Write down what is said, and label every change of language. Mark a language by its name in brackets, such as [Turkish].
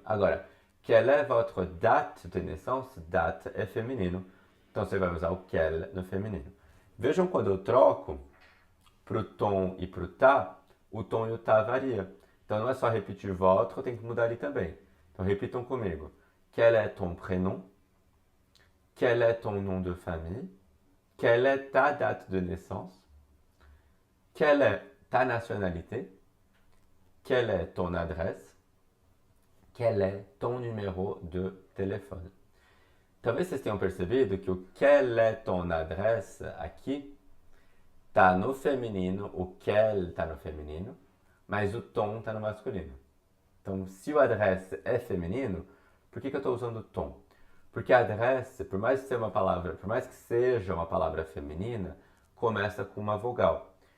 [Portuguese] Agora, [French] quelle est votre date de naissance, [Portuguese] date é feminino. Então, você vai usar o quel no feminino. Vejam quando eu troco pro ton e pro ta, o tom e o ta varia. Então não é só repetir votre, tem que mudar ali também. Então repitam comigo. [French] Quel est ton prénom? Quel est ton nom de famille? Quelle est ta date de naissance? Quelle est ta nationalité? Quelle est ton adresse? Quel est ton numéro de téléphone? [Portuguese] Talvez vocês tenham percebido que o [French] quelle est ton adresse [Portuguese] aqui tá no feminino, o quel tá no feminino, mas o tom tá no masculino. Então, se o adresse é feminino, por que eu estou usando tom? Porque adresse, por mais que seja uma palavra feminina, começa com uma vogal.